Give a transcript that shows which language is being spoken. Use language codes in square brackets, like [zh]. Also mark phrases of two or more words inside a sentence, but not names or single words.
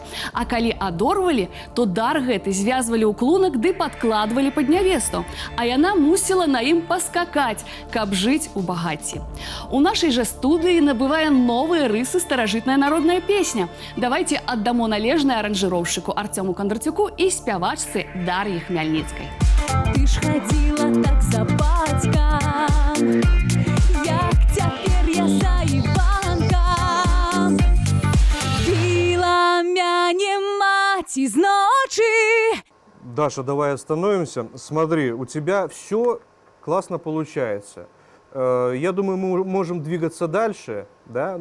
[be] А калі адорвалі, то дар гэты звязвалі ў клунак ды падкладвалі пад нявесту, а яна мусіла на ім паскакаць, каб жыць у багацці. У нашай жа студыі набывае новыя рысы старажытная народная песня. Давайце аддамо належнае аранжыроўшчыку Арцёму Кандрацюку і спявачцы Дар'і Хмяльніцкай. [uk] Ты ж ходила так за батьком, як теперь я за Иванком. [be] Била мяне мать из ночи. [ru] Даша, давай остановимся. Смотри, у тебя все классно получается. Я думаю, мы можем двигаться дальше, да?